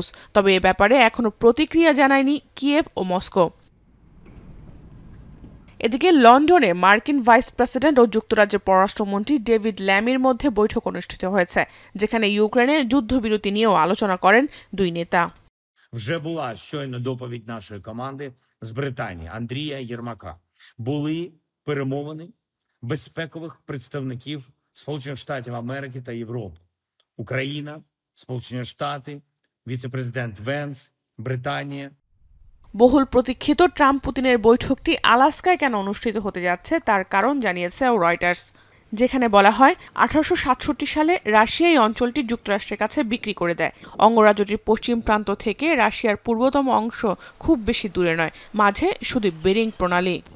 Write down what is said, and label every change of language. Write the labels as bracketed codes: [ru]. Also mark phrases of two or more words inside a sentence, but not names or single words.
[bn] তবে এ ব্যাপারে এখনো প্রতিক্রিয়া জানায়নি কিয়েভ ও মস্কো। এদিকে লন্ডনে মার্কিন ভাইস প্রেসিডেন্ট ও যুক্তরাজ্যের পররাষ্ট্রমন্ত্রী ডেভিড ল্যামির মধ্যে বৈঠক অনুষ্ঠিত হয়েছে, যেখানে ইউক্রেনে যুদ্ধবিরতি নিয়েও আলোচনা করেন দুই নেতা। [uk] Вже була щойно доповідь нашої команди з Британії Андрія Єрмака. Були перемовини безпекових представників Сполучених Штатів Америки та Європи. Україна, Сполучені Штати, віце-президент Венс, Британія. [bn] বহুল প্রতীক্ষিত ট্রাম্প পুতিনের বৈঠকটি আলাস্কায় কেন অনুষ্ঠিত হতে যাচ্ছে তার কারণ জানিয়েছে রয়টার্স, যেখানে বলা হয় 1867 সালে রাশিয়া এই অঞ্চলটি যুক্তরাষ্ট্রের কাছে বিক্রি করে দেয়। অঙ্গরাজ্যটির পশ্চিম প্রান্ত থেকে রাশিয়ার পূর্বতম অংশ খুব বেশি দূরে নয়, মাঝে শুধু বেরিং প্রণালী।